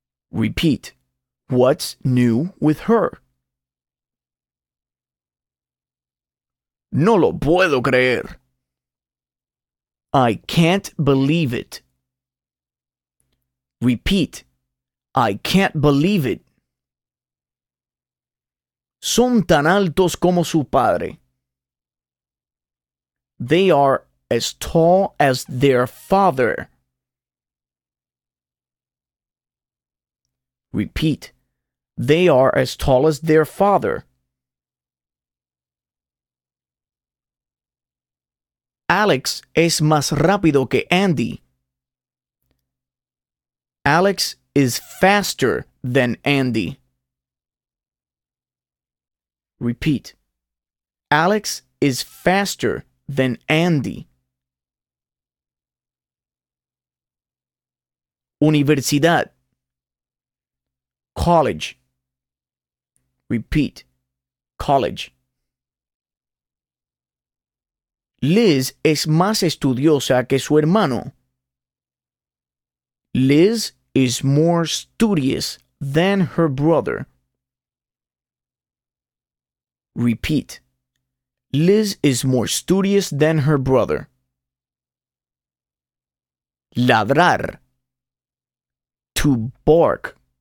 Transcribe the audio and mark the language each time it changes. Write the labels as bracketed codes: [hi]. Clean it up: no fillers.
[en] Repeat, what's new with her? [es] No lo puedo creer. [en] I can't believe it. Repeat, I can't believe it. [es] Son tan altos como su padre. [en] They are as tall as their father. Repeat, they are as tall as their father. [es] Alex es más rápido que Andy. [en] Alex is faster than Andy. Repeat. Alex is faster than Andy. [es] Universidad. [en] College. Repeat. College. [es] Liz es más estudiosa que su hermano. [en] Liz is more studious than her brother. Repeat. Liz is more studious than her brother. [es] Ladrar. [en] To bark.